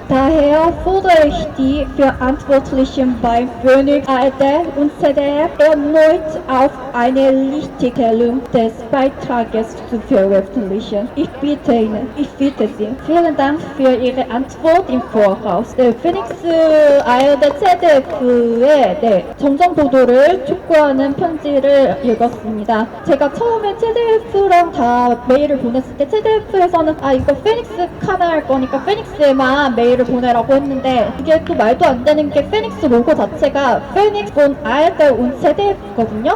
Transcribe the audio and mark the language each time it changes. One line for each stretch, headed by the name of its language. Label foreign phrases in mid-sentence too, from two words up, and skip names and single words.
German: Daher fordere ich die Verantwortlichen bei Phoenix, ARD und ZDF erneut auf, eine Richtigstellung des Beitrages zu veröffentlichen. Ich bitte Ihnen, ich bitte Sie. Vielen Dank für Ihre Antwort im Voraus.
Korean: 네, 피닉스 ARD ZDF의 정정 보도를 촉구하는 편지를 읽었습니다. 제가 처음에 ZDF랑 다 메일을 보냈을 때 ZDF에서는 이거 피닉스 카나 할 거니까 피닉스에만 메일을 보내라고 했는데 이게 또 말도 안 되는 게 피닉스 로고 자체가 피닉스 온 ARD 온 ZDF거든요.